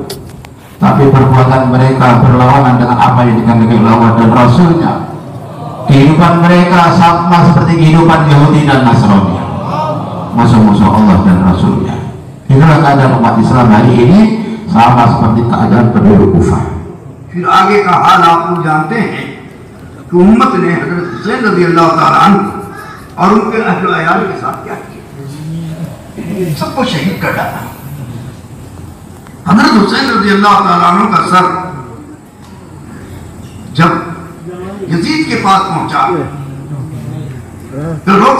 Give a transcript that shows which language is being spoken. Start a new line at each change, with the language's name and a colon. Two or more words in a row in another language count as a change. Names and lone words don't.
Indonesian: Tapi perbuatan mereka berlawanan dengan apa yang dikandalkan Allah dan Rasulnya. Kehidupan mereka sama seperti kehidupan Yahudi dan Nasrani, musuh-musuh Allah dan Rasulnya. Inilah keadaan umat Islam hari ini, sama seperti keadaan penduduk Kufah.
Hindi: फिर आगे का हाल आप लोग जानते हैं कि उम्मत ने हजरत हुसैन
Arabic: رضي الله تعالى عنه
Hindi: और उनके अहले अयाल के साथ क्या किया, सबको शहीद कर डाला। हजरत हुसैन
Arabic: رضي الله تعالى عنه
Hindi: का सर जब यजीद के पास पहुंचा तो रोते